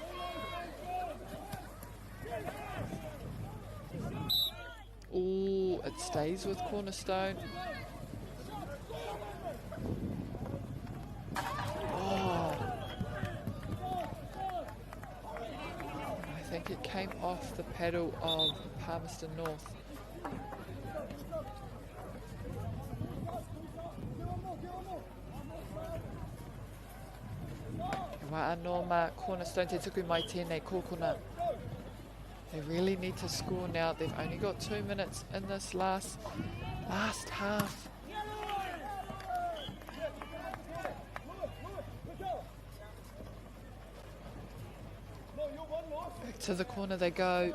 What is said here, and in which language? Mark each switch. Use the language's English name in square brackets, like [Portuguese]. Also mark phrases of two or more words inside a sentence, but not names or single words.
[English] Ooh, it stays with Cornerstone. Oh. I think it came off the paddle of Palmerston North. [Māori] Wā anō Cornerstone te tuku mai tēnei kōkona. [English] They really need to score now. They've only got 2 minutes in this last half. Back to the corner they go.